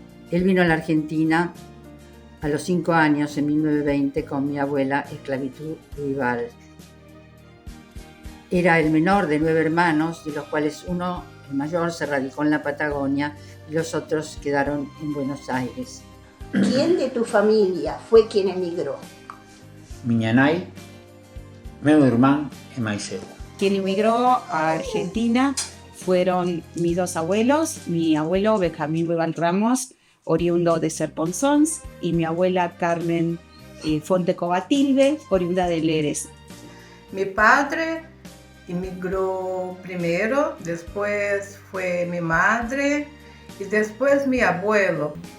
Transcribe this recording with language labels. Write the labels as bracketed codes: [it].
[es] Él vino a la Argentina a los 5 años, en 1920, con mi abuela, esclavitud rival. Era el menor de 9 hermanos, de los cuales uno, el mayor, se radicó en la Patagonia y los otros quedaron en Buenos Aires. ¿Quién de tu familia fue quien emigró? [gl] Miña nai, meu irmán e máis eu. [es] Quien emigró a Argentina fueron mis 2 abuelos, mi abuelo Benjamín Ruibal Ramos, oriundo de Serponzón, y mi abuela Carmen Fonte Cobatilde, oriunda de Leres. Mi padre emigró primero, después fue mi madre y después mi abuelo.